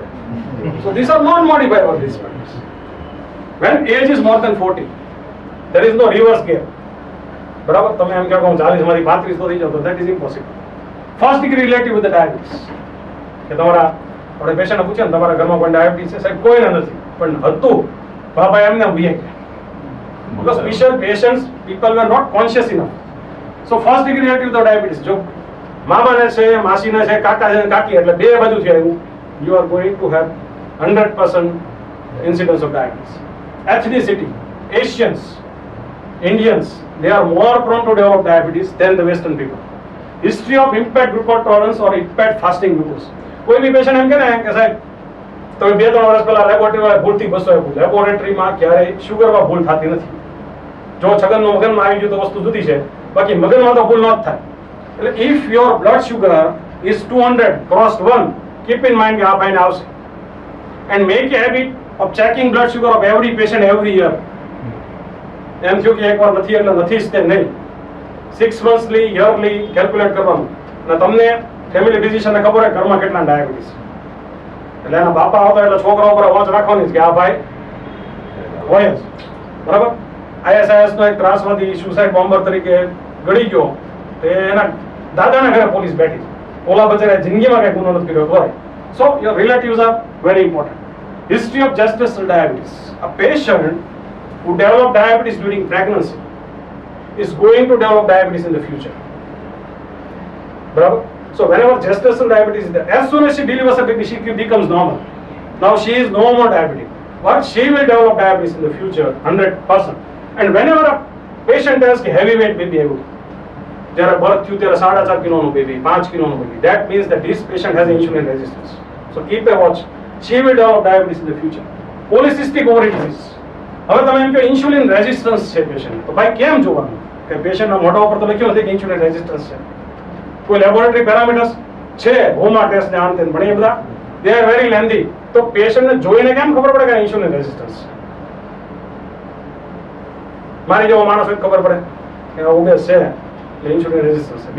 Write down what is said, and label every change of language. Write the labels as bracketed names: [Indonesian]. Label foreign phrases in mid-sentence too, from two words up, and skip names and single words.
[English] So these are non-modifiable risk factors. When age is more than 40, there is no reverse gear. [Gujarati] બરાબર, તમે એમ કહો હું 40 માંથી 35 તો થઈ જાવ, તો [English] that is impossible. First degree relative with the diabetes. [Gujarati] કે તમારા આપણે પેશન્ટને પૂછે ને, તમારા ઘરમાં કોઈ ડાયાબિટીસ છે? સાહેબ કોઈને નથી, પણ હતું, બાબા એમને ભૂલી ગયા. [English] Because patients, people were not conscious enough. So first degree relative with the diabetes, [Gujarati] જો મામાને છે, માસીને છે, કાકા છે, કાકી, એટલે બે બાજુથી આવ્યું, [English] you are going to have 100% incidence of diabetes. Ethnicity, Asians, Indians, they are more prone to develop diabetes than the Western people. History of impaired glucose tolerance or impaired fasting glucose. [Gujarati] કોઈ બી પેશન્ટ એમ કે ને કે સાહેબ તમે 2-3 વર્ષ પહેલા લેબોરેટરીમાં ભૂલથી 200 આપ્યું, લેબોરેટરીમાં ક્યારેય શુગરમાં ભૂલ થતી નથી. જો છગનનું મગજમાં આવી ગયું તો વસ્તુ જુદી છે, બાકી મગજમાં તો ભૂલ ન જ થાય. [English] એટલે if your blood sugar is 200 crossed 1, keep in mind [Gujarati] કે આ ભાઈને આવશે. [English] And make a habit of checking blood sugar of every patient every year. [Gujarati] એમ થયું કે એકવાર નથી એટલે નથી જ તે નહીં. [English] 6 monthly, yearly [Gujarati] કેલ્ક્યુલેટ કરવાનું. અને તમને [English] family physicianને [Gujarati] ખબર હોય ઘરમાં કેટલા ડાયાબિટીસ. એટલે એના બાપા આવતા એટલે છોકરા ઉપર વોચ રાખવાની જ કે આ ભાઈ હોય જ. બરાબર? ISIS નો એક ત્રાસવાદી [English] suicide bomber [Gujarati] તરીકે ગળી ગયો, તે એના દાદાના ઘરે પોલીસ બેઠી. ઓલા બચારા જિંદગીમાં કઈ ગુનો નથી કર્યો હોય. [English] So your relatives are very important. History of gestational diabetes. A patient who developed diabetes during pregnancy is going to develop diabetes in the future. Bravo? So whenever gestational diabetes is there, as soon as she delivers a baby, she becomes normal. Now she is no more diabetic, but she will develop diabetes in the future, 100%. And whenever a patient has a heavyweight baby, [Gujarati] જ્યારે બર્થ થયું ત્યારે 4.5 કિલોનું બેબી, 5 કિલોનું બેબી, [English] that means that this patient has insulin resistance. So keep a watch. She will develop diabetes in the future. Polycystic ovary disease. [Gujarati] હવે તમે એમ કે [English] insulin resistance [Gujarati] છે પેશન્ટ, તો ભાઈ કેમ જોવાનું કે પેશન્ટના મોઢા ઉપર તો લખ્યું નથી કે [English] insulin resistance [Gujarati] છે. કોઈ [English] laboratory parameters [Gujarati] છે, હોમા ટેસ્ટ ને આમ તેમ, પણ એ બધા [English] they are very lengthy. [Gujarati] તો પેશન્ટને જોઈને કેમ ખબર પડે કે [English] insulin resistance [Gujarati] છે? મારી જેવો માણસ હોય ખબર પડે કે ઓબેસ છે એટલે [English] insulin resistance [Gujarati] છે.